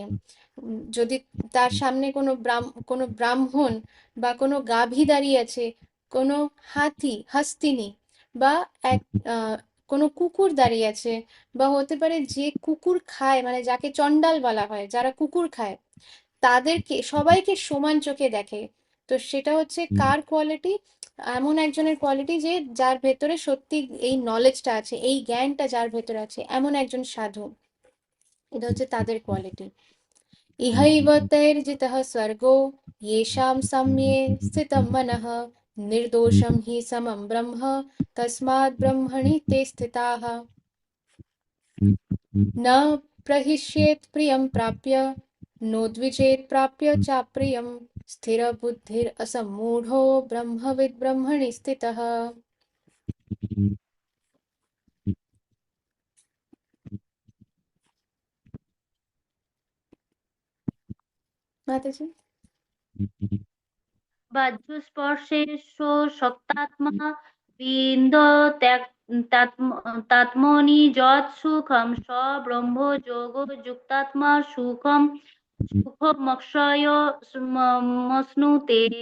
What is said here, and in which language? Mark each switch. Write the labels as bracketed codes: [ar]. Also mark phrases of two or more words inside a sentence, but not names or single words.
[bn] যদি তার সামনে কোনো ব্রাহ্মণ বা কোনো গাভী দাঁড়িয়ে আছে, কোনো হস্তিনী, বা কোনো কুকুর দাঁড়িয়ে আছে, বা হতে পারে যে কুকুর খায়, মানে যাকে চণ্ডাল বলা হয়, যারা কুকুর খায়, তাদেরকে সবাইকে সমান চোখে দেখে। তো সেটা হচ্ছে কার কোয়ালিটি? এমন একজনের কোয়ালিটি যে যার ভেতরে সত্যি এই নলেজটা আছে, এই জ্ঞানটা যার ভেতরে আছে, এমন একজন সাধু। এটা হচ্ছে তাদের কোয়ালিটি। [sa] ইহৈব তৈর্জিতঃ স্বর্গো येषां सम्ये स्थितं मनः निर्दोषं हि समं ब्रह्म तस्मात् ब्रह्मणि ते स्थिताः न प्रहिष्येत् प्रियं प्राप्य नोद्विजेत् प्राप्य चाप्रियं स्थिरबुद्धिर् असम्मूढो ब्रह्मविद् ब्रह्मणि स्थितः। माताजी। বাহ্যস্পর্শেষু শক্তাত্মা বিন্দ তাত্মনি যৎ সুখম স ব্রহ্ম যোগ যুক্তাত্মা সুখমক্ষয় মশ্নুতে।